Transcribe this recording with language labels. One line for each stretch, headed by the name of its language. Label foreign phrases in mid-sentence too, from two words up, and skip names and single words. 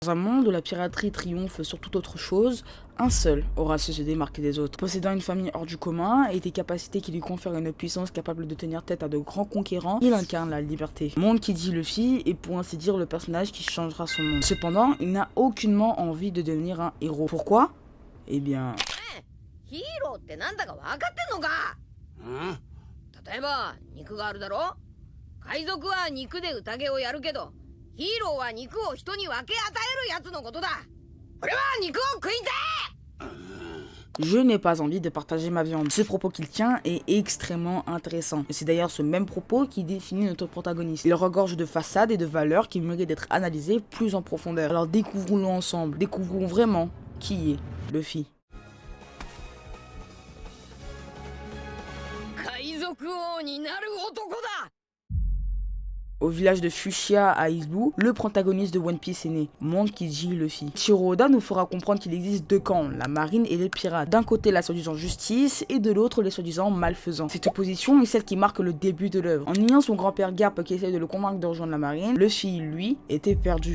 French: Dans un monde où la piraterie triomphe sur toute autre chose, un seul aura su se démarquer des autres. Possédant une famille hors du commun et des capacités qui lui confèrent une puissance capable de tenir tête à de grands conquérants, il incarne la liberté. Monde qui dit Luffy est pour ainsi dire le personnage qui changera son monde. Cependant, il n'a aucunement envie de devenir un héros. Pourquoi? Eh bien...
Japanese: ヒーローってなんだか分かってんのか？例えば肉があるだろ？海賊は肉で宴をやるけど、ヒーローは肉を人に分け与えるやつのことだ。俺は肉を食いてえ！
French: Je n'ai pas envie de partager ma viande. Ce propos qu'il tient est extrêmement intéressant. Et c'est d'ailleurs ce même propos qui définit notre protagoniste. Il regorge de façades et de valeurs qui méritent d'être analysées plus en profondeur. Alors découvrons-le ensemble. Découvrons vraiment qui est Luffy.
Japanese: 海賊王になる男だ！
French: Au village de Fushia à Izu, le protagoniste de One Piece est né, Monde qui dit Luffy. Ichiro Oda nous fera comprendre qu'il existe deux camps, la marine et les pirates. D'un côté la soi-disant justice et de l'autre les soi-disant malfaisants. Cette opposition est celle qui marque le début de l'œuvre. En ayant son grand-père Garp qui essaie de le convaincre de rejoindre la marine, Luffy, lui, était perdu.